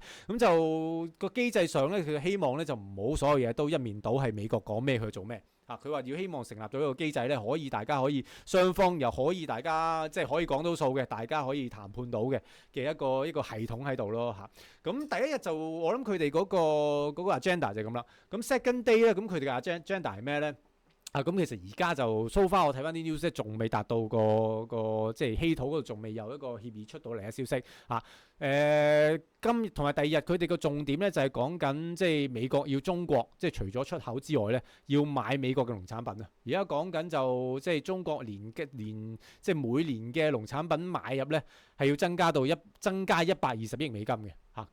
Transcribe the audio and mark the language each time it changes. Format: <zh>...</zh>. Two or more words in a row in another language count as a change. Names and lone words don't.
<yue>咁就個機制上咧，佢希望咧就唔好所有嘢都一面倒係美國講咩佢做咩。佢話要希望成立咗一個機制咧，大家可以雙方又可以大家即係可以講到數嘅，大家可以談判到嘅一個系統喺度咯嚇。咁第一日就我諗佢哋嗰個 agenda 就係咁啦。咁</yue> <en>second day</en> <yue>咧，咁佢哋嘅 agenda 係咩咧？咁其實而家就</yue> <en>so far</en> <yue>我睇翻啲 news 仲未達到個即係稀土嗰度仲未有一個協議出到嚟嘅消息嚇。今日同埋第二日佢哋個重點咧就係講緊即係美國要中國即係除咗出口之外咧，要買美國嘅農產品啊。而家講緊就即係中國即係每年嘅農產品買入咧係要增加120億美金嘅嚇。</yue>